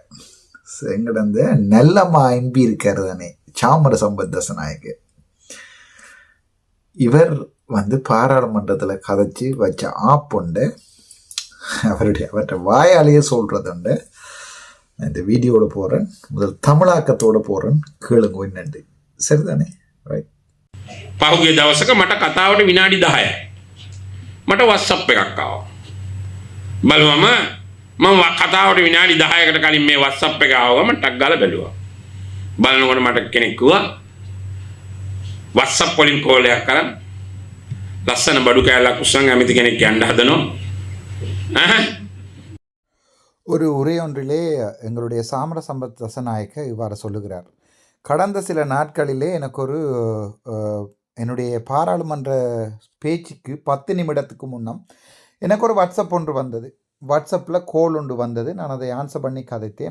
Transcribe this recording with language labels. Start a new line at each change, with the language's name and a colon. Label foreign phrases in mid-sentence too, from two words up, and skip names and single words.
Tamil: எங்கட அந்த நல்லம்மா எம்பி இருக்காரு தானே, சாமர சம்பத் தசநாயக்கு, இவர் பாராளுமன்றத்தில் கதைச்சி வச்ச ஆப்புண்டு அவர்கிட்ட வாயாலேயே சொல்கிறதுண்டு. இந்த வீடியோட போகிறேன், முதல் தமிழாக்கத்தோடு போகிறேன், கேளுங்க என்னண்டு. சரிதானே? ரைட்.
Sinhala: පහුගිය දවසක මට කතාවට විනාඩි 10යි. මට WhatsApp එකක් ආවා. බලුවම මම කතාවට විනාඩි 10කට කලින් මේ WhatsApp එක ආවම ටක් ගාලා බැලුවා. බලනකොට මට කෙනෙක් කිව්වා WhatsApp වලින් කෝල් එකක් කරන් ලස්සන බඩු කෑල්ලක් උස්සන් ඇමති කෙනෙක් යන්න හදනවා.
Tamil: ஒரு உரை ஒன்றிலே எங்களுடைய சாமர சம்பத் தசநாயக்க இவ்வாறு சொல்லுகிறார். கடந்த சில நாட்களிலே எனக்கு என்னுடைய பாராளுமன்ற பேச்சுக்கு 10 நிமிடத்துக்கு முன்னம் எனக்கு ஒரு வாட்ஸ்அப் ஒன்று வந்தது. வாட்ஸ்அப்பில் கோல் ஒன்று வந்தது. நான் அதை ஆன்சர் பண்ணி கதைத்தேன்.